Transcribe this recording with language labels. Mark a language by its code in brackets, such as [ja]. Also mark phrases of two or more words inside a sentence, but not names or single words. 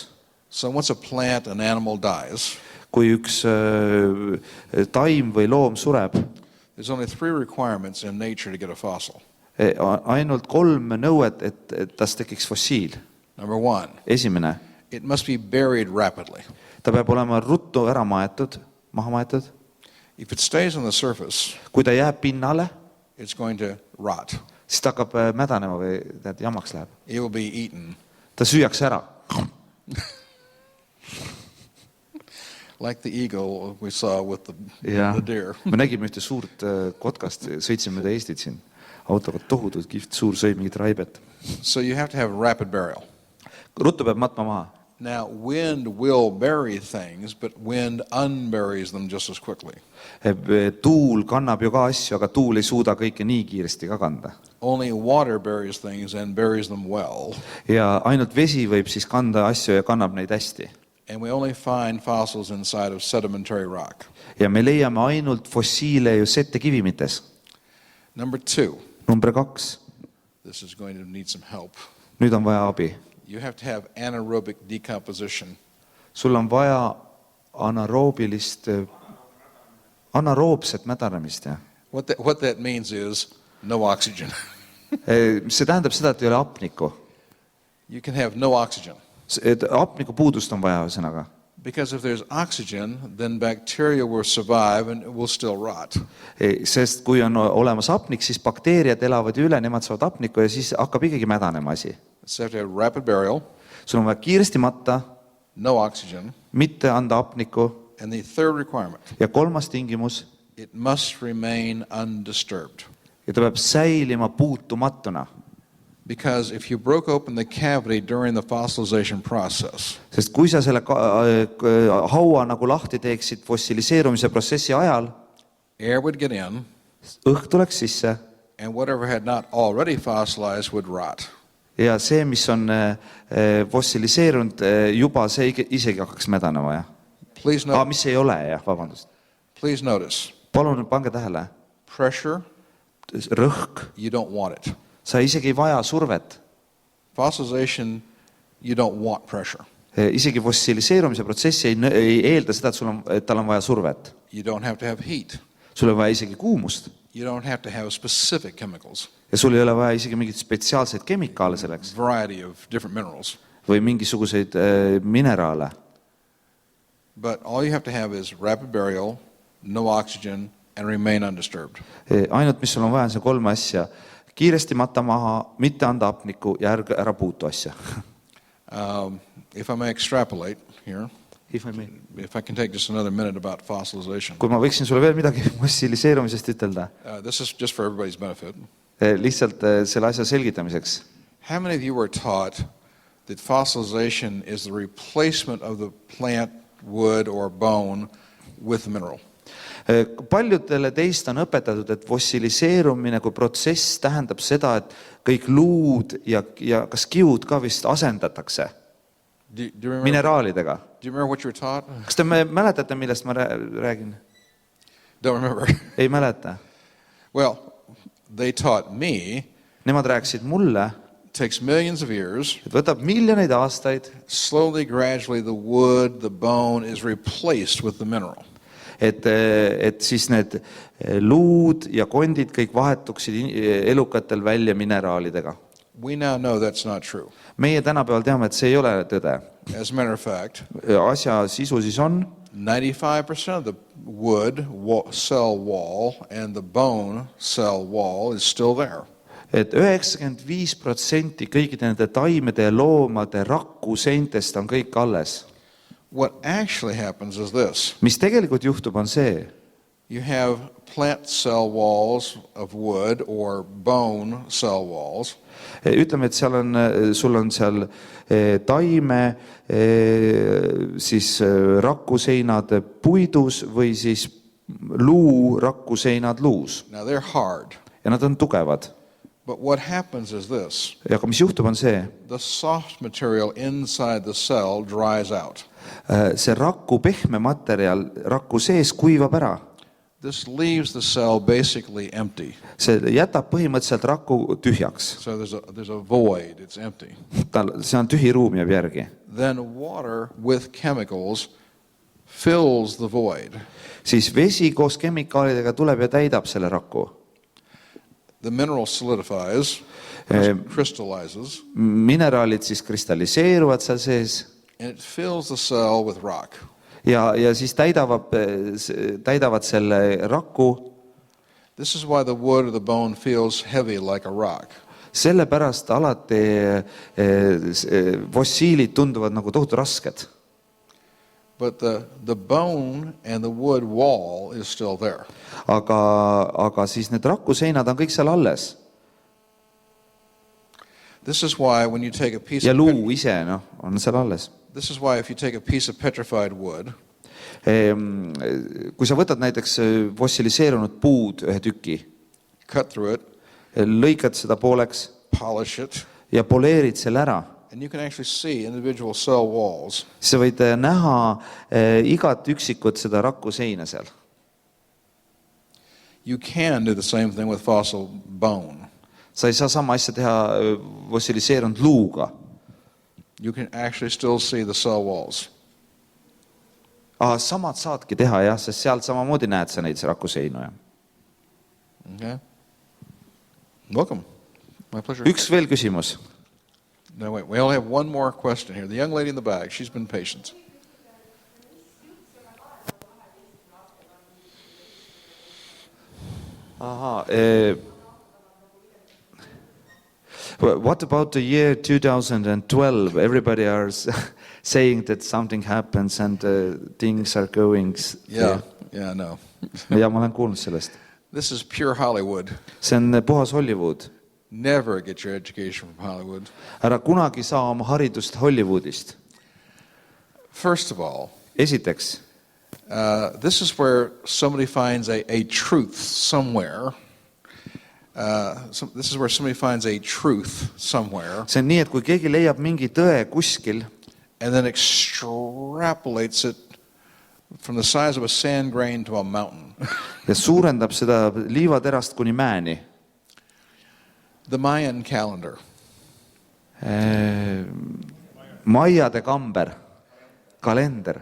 [en] So once a plant, an animal dies, [et] Kui üks taim või loom sureb, [en] there's only 3 requirements in nature to get a fossil. [et] Ainult 3 nõuet, et tas tekiks fossiil. [en] Number 1, [et] Esimene, [en] it must be buried rapidly. [et] ta peab olema ruttu ära maetud, maha maetud. [en] If it stays on the surface, [et] Kui ta jääb pinnale, [en] it's going to rot. [et] siis ta hakkab mädanema või jamaks läheb. [en] It will be eaten. [et] Ta süüakse ära. [en] Like the eagle we saw with the deer. [et] Me nägime ühte suurt kotkast, sõitsime mööda Eestit siin. Autoga tohutult kihvt, suur sõi mingit raibet. [en] So you have to have rapid burial. [et] Ruttu peab matma maha. [en] Now, wind will bury things, but wind unburies them just as quickly. [et] Tuul kannab ju ka asju, aga tuul ei suuda kõike nii kiiresti ka kanda. [en] Only water buries things and buries them well. [et] Ja ainult vesi võib siis kanda asju ja kannab neid hästi. [en] And we only find fossils inside of sedimentary rock. [et] Ja me leiame ainult fossiile ju settekivimites. [en] Number 2. [et] Number 2. [en] This is going to need some help. [et] Nüüd on vaja abi. [en] You have to have anaerobic decomposition. [et] Sul on vaja anaeroobset mädanemist. Ja. [en] What that means is no oxygen. [et] See tähendab seda, et ei ole hapnikku. [en] You can have no oxygen. [et] Hapniku puudust on vaja ühesõnaga. [en] Because if there's oxygen, then bacteria will survive and it will still rot. [et] Sest kui on olemas hapnik, siis bakteeriad elavad üle, nemad saavad hapnikku ja siis hakkab ikkagi mädanema asi. [en] So you have to have rapid burial. [et] Sul on vaja kiiresti matta, [en] no oxygen. [et] Mitte anda hapnikku. [en] And the 3rd requirement. [et] Ja 3. tingimus. [en] It must remain undisturbed. [et] Ja ta peab säilima puutumatuna. [en] Because if you broke open the cavity during the fossilization process, [et] sest kui sa selle haua nagu lahti teeksid fossiliseerumise protsessi ajal, [en] air would get in, [et] õhk tuleks sisse, [en] and whatever had not already fossilized would rot. [et] Ja see, mis on fossiliseerunud, juba see isegi hakkaks mädanema. Ja. Mis ei ole, jah, vabandust. [en] Please notice. [et] Palun pange tähele. [en] Pressure. [et] Rõhk. [en] You don't want it. [et] Sa isegi ei vaja survet. [en] Fossilization, you don't want pressure. [et] Isegi fossiliseerumise protsessi ei eelda seda, et tal on vaja survet. [en] You don't have to have heat. [et] Sul on vaja isegi kuumust. [en] You don't have to have specific chemicals. [et] Ja sul ei ole vaja isegi mingit spetsiaalseid kemikaale selleks. [en] Variety of different minerals. [et] Või mingisuguseid mineraale. [en] But all you have to have is rapid burial, no oxygen, and remain undisturbed. [et] Ainult, mis sul on vaja, on see 3 asja. Kiiresti matta maha, mitte anda hapnikku ja ära puutu asja. [en] If I may extrapolate here. If I may. If I can take just another minute about fossilization. [et] Kui ma võiksin sulle veel midagi fossiliseerumisest ütelda, [en] This is just for everybody's benefit. [et] lihtsalt selle asja selgitamiseks. [en] How many of you were taught that fossilization is the replacement of the plant, wood, or bone with the mineral? [et] Paljudele teist on õpetatud, et fossiliseerumine kui protsess tähendab seda, et kõik luud ja kas kiud ka vist asendatakse [en] Do you remember, [et] mineraalidega. [en] do you remember what you were taught? [et] Kas te mäletate, millest ma räägin? [en] Don't remember. [et] Ei mäleta. [en] Well, they taught me [et] Nemad rääkisid mulle, [en] it takes millions of years. [et] et võtab miljoneid aastaid, [en] Slowly, gradually, the wood, the bone is replaced with the mineral. [et] et siis need luud ja kondid kõik vahetuksid elukatel välja mineraalidega. [en] We now know that's not true. [et] Meie tänapäeval teame, et see ei ole tõde. [en] As a matter of fact, [et] Asja sisu siis on, [en] 95% of the wood cell wall and the bone cell wall is still there. [et] et 95% kõikide nende taimede ja loomade rakkuseintest on kõik alles. [en] What actually happens is this. [et] Mis tegelikult juhtub, on see, [en] You have plant cell walls of wood or bone cell walls. [et] ütleme, et sul on seal taime siis rakkuseinad puidus või siis luu rakkuseinad luus. [en] Now they're hard. [et] Ja nad on tugevad. [en] But what happens is this. [et] Ja mis juhtub, on see, [en] The soft material inside the cell dries out. [et] see raku pehme materjal rakku sees kuivab ära. [en] This leaves the cell basically empty. [et] See jätab põhimõtteliselt raku tühjaks. [en] So there's a void, it's empty. [et] See on tühi ruum jääb järgi. [en] Then water with chemicals fills the void. [et] Siis vesi koos kemikaalidega tuleb ja täidab selle raku. [en] The mineral solidifies, crystallizes, [et] Mineraalid siis kristalliseeruvad seal sees [en] and it fills the cell with rock. [et] ja siis täidavad selle raku. [en] This is why the wood or the bone feels heavy like a rock. [et] Sellepärast alati fossiilid tunduvad nagu tohutu rasked. [en] But the bone and the wood wall is still there. [et] Aga siis need rakuseinad on kõik seal alles. [en] This is why when you take a piece [et] Ja [en] of [et] luu ise on seal alles. [en] This is why if you take a piece of petrified wood, [et] Kui sa võtad näiteks fossiliseerunud puud ühe tüki, [en] cut through it, [et] lõikad seda pooleks [en] polish it, [et] ja poleerid selle ära, [en] and you can actually see individual cell walls. [et] sa võid näha igat üksikut seda rakkuseina seal. [en] You can do the same thing with fossil bone. [et] Sa ei saa sama asja teha fossiliseerunud luuga. [en] You can actually still see the cell walls. [et] Samad saadki teha, jah, sest sealt samamoodi näed sa neid rakkuseinu. [en] Okay. Welcome. My pleasure. [et] Üks veel küsimus. [en] No, wait. We only have one more question here. The young lady in the back, she's been patient. What about the year 2012? Everybody are saying that something happens and things are going. Yeah, no. [et] Ja ma olen kuulnud sellest. [en] This is pure Hollywood. [et] See on puhas Hollywood. [en] Never get your education from Hollywood. [et] Ära kunagi saa oma haridust Hollywoodist. [en] First of all, [et] Esiteks, [en] this is where somebody finds a truth somewhere. This is where somebody finds a truth somewhere. [et] see on nii, et kui keegi leiab mingi tõe kuskil [en] and then extrapolates it from the size of a sand grain to a mountain. [et] ja suurendab seda liivaterast kuni mäeni. [en] The Mayan calendar. [et] Maiade kamber, kalender